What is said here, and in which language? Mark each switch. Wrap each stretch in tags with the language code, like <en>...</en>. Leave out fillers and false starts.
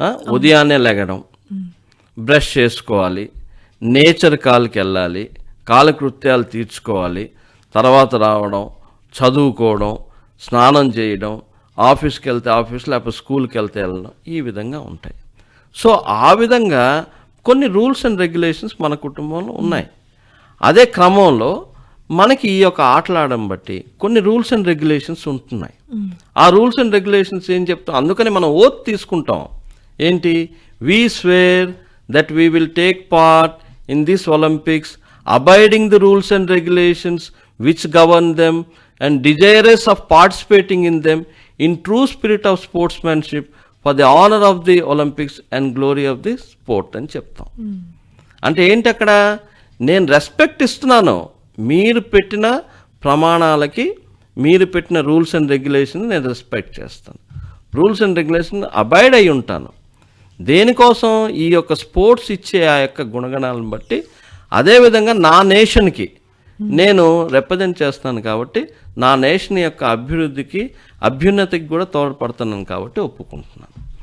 <te>ఉదయాన్నే లెగడం, బ్రష్ చేసుకోవాలి, నేచర్ కాల్కి వెళ్ళాలి, కాలకృత్యాలు తీర్చుకోవాలి, తర్వాత రావడం, చదువుకోవడం, స్నానం చేయడం, ఆఫీస్కి వెళ్తే ఆఫీస్, లేకపోతే స్కూల్కి వెళ్తే వెళ్ళడం, ఈ విధంగా ఉంటాయి. సో ఆ విధంగా కొన్ని రూల్స్ అండ్ రెగ్యులేషన్స్ మన కుటుంబంలో ఉన్నాయి. అదే క్రమంలో మనకి ఈ యొక్క ఆటలాడడం బట్టి కొన్ని రూల్స్ అండ్ రెగ్యులేషన్స్ ఉంటున్నాయి. ఆ రూల్స్ అండ్ రెగ్యులేషన్స్ ఏం చెప్తాం, అందుకని మనం ఓత్ తీసుకుంటాం. ఏంటి,</te> <en>we swear that we will take part in this Olympics, abiding the rules and regulations which govern them and desirous of participating in them in true spirit of sportsmanship for the honor of the Olympics and glory of the sport</en> <te>అని చెప్తాం. అంటే ఏంటి, అక్కడ నేను respect ఇస్తున్నాను, మీరు పెట్టిన ప్రమాణాలకి, మీరు పెట్టిన రూల్స్ అండ్ రెగ్యులేషన్ నేను రెస్పెక్ట్ చేస్తాను, రూల్స్ అండ్ రెగ్యులేషన్ అబైడ్ అయి ఉంటాను. దేనికోసం, ఈ యొక్క స్పోర్ట్స్ ఇచ్చే ఆ యొక్క గుణగణాలను బట్టి, అదేవిధంగా నా నేషన్కి నేను రిప్రజెంట్ చేస్తాను కాబట్టి నా నేషన్ యొక్క అభివృద్ధికి, అభ్యున్నతికి కూడా తోడ్పడుతున్నాను కాబట్టి ఒప్పుకుంటున్నాను.</te>